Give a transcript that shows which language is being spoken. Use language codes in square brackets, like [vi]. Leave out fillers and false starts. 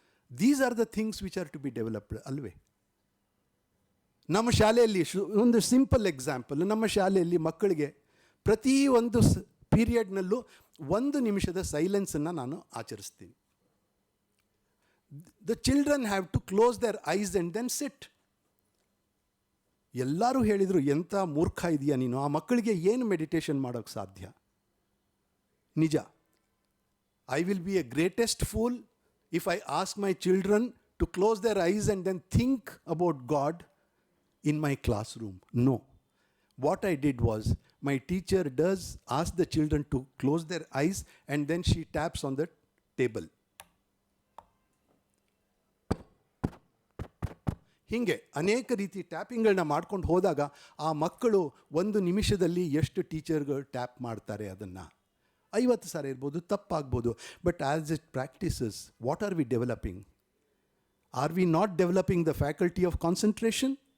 [en] these are the things which are to be developed [kn] ಅಲ್ವೇ? ನಮ್ಮ ಶಾಲೆಯಲ್ಲಿ ಒಂದು ಸಿಂಪಲ್ ಎಕ್ಸಾಂಪಲ್, ನಮ್ಮ ಶಾಲೆಯಲ್ಲಿ ಮಕ್ಕಳಿಗೆ ಪ್ರತಿ ಒಂದು ಪೀರಿಯಡ್ನಲ್ಲೂ 1 ನಿಮಿಷದ ಸೈಲೆನ್ಸನ್ನು ನಾನು ಆಚರಿಸ್ತೀನಿ. [en] The children have to close their eyes and then sit. [kn] ಎಲ್ಲರೂ ಹೇಳಿದರು, ಎಂಥ ಮೂರ್ಖ ಇದೆಯಾ ನೀನು, ಆ ಮಕ್ಕಳಿಗೆ ಏನು ಮೆಡಿಟೇಷನ್ ಮಾಡೋಕ್ಕೆ ಸಾಧ್ಯ? ನಿಜ, [en] I will be a greatest fool if I ask my children to close their eyes and then think about God in my classroom. No. What I did was, my teacher does ask the children to close their eyes and then she taps on the table. [kn] ಹೀಗೆ ಅನೇಕ ರೀತಿ ಟ್ಯಾಪಿಂಗ್ಗಳನ್ನ ಮಾಡ್ಕೊಂಡು ಹೋದಾಗ ಆ ಮಕ್ಕಳು ಒಂದು ನಿಮಿಷದಲ್ಲಿ ಎಷ್ಟು ಟೀಚರ್ಗಳು ಟ್ಯಾಪ್ ಮಾಡ್ತಾರೆ ಅದನ್ನು 50 ಸಾರಿ ಇರ್ಬೋದು, ತಪ್ಪಾಗ್ಬೋದು. [en] But as it practices, what are we developing? Are we not developing the faculty of concentration?